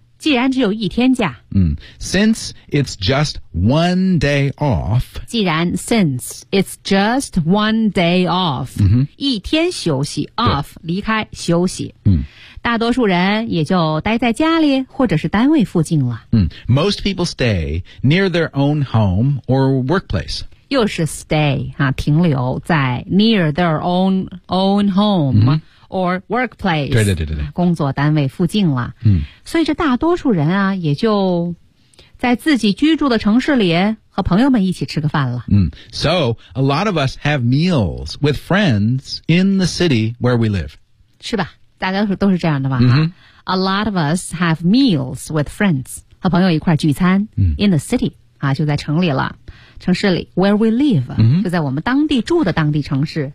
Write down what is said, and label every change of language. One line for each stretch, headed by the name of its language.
Chinese: 既然只有一天假。
English: Since it's just one day off.
Chinese: 既然
English: since it's just one day off.、
Chinese: 一天休息
English: off
Chinese: 离开休息。大多数人也就待在家里或者是单位附近了。
English: Most people stay near their own home or workplace.
Chinese: 又是
English: stay 啊，
Chinese: 停留在
English: near their own home、or workplace，
Chinese: 对对对对，工作单位附近了。所以这大多数人啊，也就在自己居住的城市里和朋友们一起吃个饭了。
English: So a lot of us have meals with friends in the city where we live，
Chinese: 是吧？大家都是这样的吧、
English: A lot of us have meals with friends，
Chinese: 和朋友一块聚餐。
English: In the city
Chinese: 啊，就在城里了。城市里 ，
English: where we live，、
Chinese: 就在我们当地住的当地城市，